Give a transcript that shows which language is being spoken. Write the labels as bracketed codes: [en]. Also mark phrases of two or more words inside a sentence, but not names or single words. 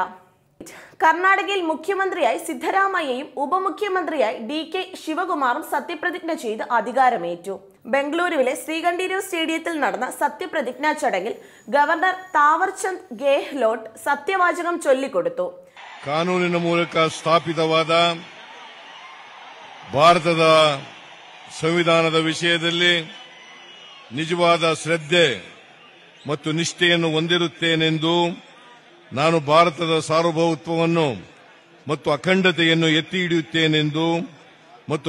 [ml] കർണാടകയിൽ മുഖ്യമന്ത്രിയായി സിദ്ധരാമയ്യയും ഉപമുഖ്യമന്ത്രിയായി DK ശിവകുമാറും സത്യപ്രതിജ്ഞ ചെയ്ത് അധികാരമേറ്റു. ബംഗളൂരുവിലെ ശ്രീകണ്ഠീരവ് സ്റ്റേഡിയത്തിൽ നടന്ന സത്യപ്രതിജ്ഞാ ചടങ്ങിൽ ഗവർണർ താവർചന്ദ് ഗെഹ്ലോട്ട് സത്യവാചകം ചൊല്ലിക്കൊടുത്തു. [kn] ಕಾನೂನಿನ ಮೂಲಕ ಸ್ಥಾಪಿತವಾದ ಭಾರತದ ಸಂವಿಧಾನದ ವಿಷಯದಲ್ಲಿ ನಿಜವಾದ ಶ್ರದ್ಧೆ ಮತ್ತು ನಿಷ್ಠೆಯನ್ನು ಹೊಂದಿರುತ್ತೇನೆಂದು ನಾನು ಭಾರತದ ಸಾರ್ವಭೌಮತ್ವವನ್ನು ಮತ್ತು ಅಖಂಡತೆಯನ್ನು ಎತ್ತಿ ಹಿಡಿಯುತ್ತೇನೆಂದು ಮತ್ತು